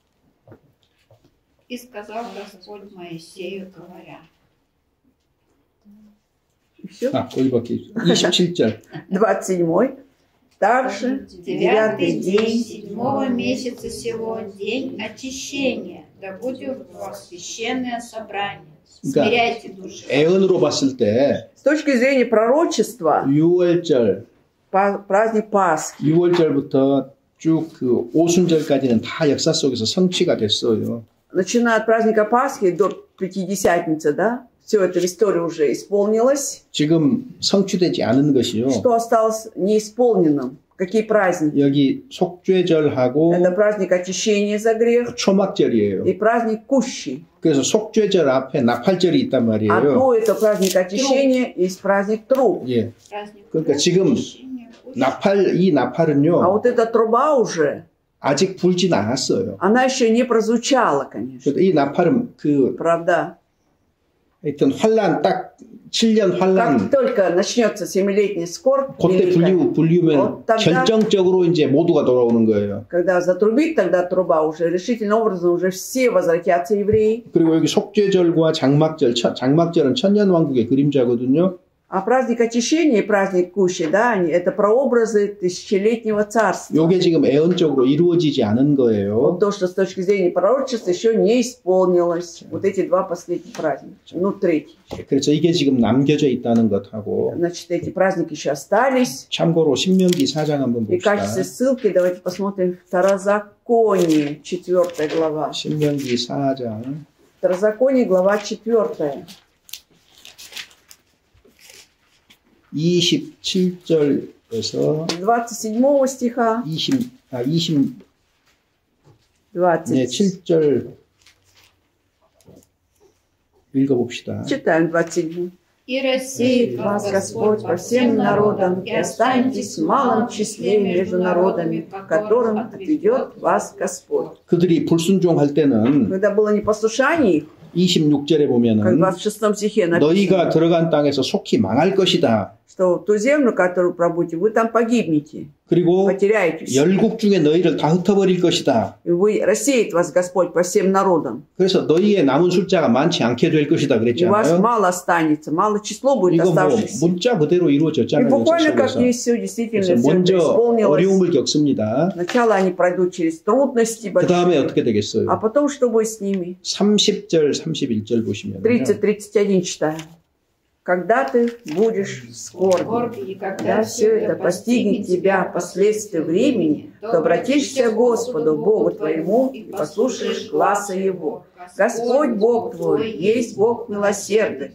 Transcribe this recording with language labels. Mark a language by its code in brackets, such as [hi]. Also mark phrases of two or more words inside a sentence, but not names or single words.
[ru] И сказал Господь Моисею, говоря. И все. [ko] 거기 밖에 있어요. 27절 [ru] 27. Также 9-й день день 7-го месяца сего, день очищения, да будет у вас священное собрание. Смиряйте души. [ko] 애언으로 봤을 때 [ru] С точки зрения пророчества, [ko] 6월절 [ru] праздник Пасхи. [ko] 6월절부터 쭉 그 오순절까지는 다 역사 속에서 성취가 됐어요. [ru] Начиная от праздника Пасхи до Пятидесятницы, да? Все это в истории уже исполнилось. [ko] 지금 성취되지 않은 것이요. [ru] Что осталось неисполненным? Какие праздники? [ko] 여기 속죄절하고 [ru] Это праздник очищения за грех [ko] 초막절이에요. [ru] и праздник Кущи. [ko] 그래서 속죄절 앞에 나팔절이 있단 [ru] А [ko] 말이에요. [ru] до этого праздник очищения есть праздник Труб. [ko] 예. [ru] Праздник [ko] 그러니까 지금 [ru] очищения. [ko] 이 [ru] А [ko] 나팔은요. [ru] вот эта труба уже, [ko] 아직 불진 않았어요. [ru] она еще не прозвучала, конечно. [ko] 이 나팔은 그 [ru] Правда. [ko] 하여튼 환란 딱 7년 환란 [ru] Как только начнется 7-летний скорбь, [ko] 그때 [ru] великая, [ko] 불리우면 [ru] Вот тогда- [ko] 결정적으로 이제 모두가 돌아오는 거예요. [ru] когда затрубит тогда труба, уже решительным образом уже все возвратятся евреи. [ko] 그리고 여기 속죄절과 장막절은 천년왕국의 그림자거든요. [ru] А праздник очищения и праздник Кущи, да, это прообразы тысячелетнего царства. [ko] 이게 지금 애언적으로 이루어지지 않은 거예요. [ru] Вот то, что с точки зрения пророчества еще не исполнилось. Вот эти два последних праздника. Ну, третий. [ko] 그래서 이게 지금 남겨져 있다는 것하고 [ru] Значит, эти праздники еще остались. [ko] 참고로 신명기 4장 한번 [ru] И в [ko] 봅시다. [ru] качестве ссылки давайте посмотрим Второзаконие, 4 глава. [ko] 신명기 4장 [ru] Второзаконие, глава 4. [ko] 27절에서 [ru] 27 стиха, [ko] 7절 읽어봅시다. [ru] читаем 27. И рассеет Вас Господь по всем народам, и останетесь в малом числе между народами, которым отведет вас Господь. [ko] 그들이 불순종할 때는 [ru] Когда было непослушание их, [ko] 26절에 [ru] как в [ko] 보면은 [ru] 26 стихе [ko] 너희가 [ru] написано, [ko] 들어간 땅에서 속히 망할 것이다. [ru] что в ту землю, которую пробудете, вы там погибнете, [ko] 그리고 [ru] потеряетесь. [ko] 열국 중에 너희를 다 흩어버릴 것이다. [ru] И вы рассеет вас Господь по всем народам. [ko] 그래서 너희의 남은 숫자가 많지 않게 될 것이다 [ru] И вас [ko] 그랬잖아요. [ru] мало останется, мало число будет [ko] 이거 뭐 [ru] оставшихся. [ko] 문자 그대로 [ru] И [ko] 이루어졌잖아요. [ru] буквально как [ko] 역사 속에서. [ru] есть все, действительно, [ko] 그래서 [ru] все это [ko] 먼저 [ru] исполнилось. [ko] 어려움을 겪습니다. [ru] Сначала они пройдут через трудности [ko] 그 다음에 [ru] большие, [ko] 어떻게 되겠어요? [ru] а потом что будет с ними? [ko] 30절, 31절 보시면 [ru] 30-31 читаем. когда ты будешь в скорби, И когда все это постигнет тебя последствия времени, то обратишься к Господу, Богу твоему, и послушаешь гласа Его. Господь Бог твой есть Бог милосердный.